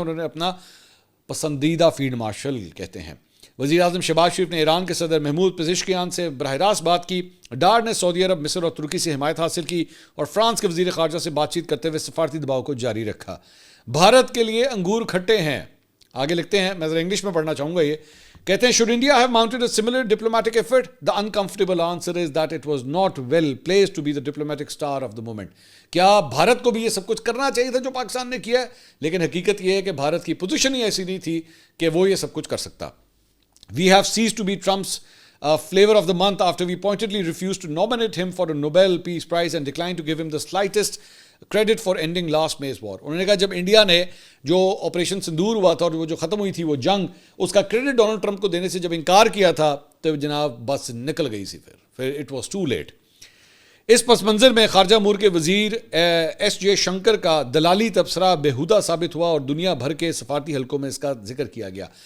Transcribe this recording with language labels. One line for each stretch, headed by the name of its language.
Urdu: انہوں نے اپنا پسندیدہ فیلڈ مارشل کہتے ہیں. وزیر اعظم شہباز شریف نے ایران کے صدر محمود پزشکیان سے براہ راست بات کی. ڈار نے سعودی عرب، مصر اور ترکی سے حمایت حاصل کی اور فرانس کے وزیر خارجہ سے بات چیت کرتے ہوئے سفارتی دباؤ کو جاری رکھا. بھارت کے لیے انگور کھٹے ہیں. آگے لکھتے ہیں، میں ذرا انگلش میں پڑھنا چاہوں گا. یہ کہتے ہیں
English: should India have mounted a similar diplomatic effort? The uncomfortable answer is that it was not well placed to be the diplomatic star of the moment.
Urdu: کیا بھارت کو بھی یہ سب کچھ کرنا چاہیے تھا جو پاکستان نے کیا ہے؟ لیکن حقیقت یہ ہے کہ بھارت کی پوزیشن ہی ایسی نہیں تھی کہ وہ یہ سب کچھ کر سکتا.
English: We have ceased to be Trump's flavor of the month after we pointedly refused to nominate him for a Nobel Peace Prize and declined to give him the slightest credit for ending last May's war.
Urdu: انہوں نے کہا جب India نے جو operation sindoor ہوا تھا اور وہ جو ختم ہوئی تھی وہ جنگ، اس کا کریڈٹ ڈونلڈ ٹرمپ کو دینے سے جب انکار کیا تھا تو جناب بس نکل گئی سی. پھر
English: It was too late.
Urdu: اس پس منظر میں خارجہ امور کے وزیر ایس جے شنکر کا دلالی تبصرہ بےہودہ ثابت ہوا اور دنیا بھر کے سفارتی حلقوں میں اس کا ذکر کیا گیا.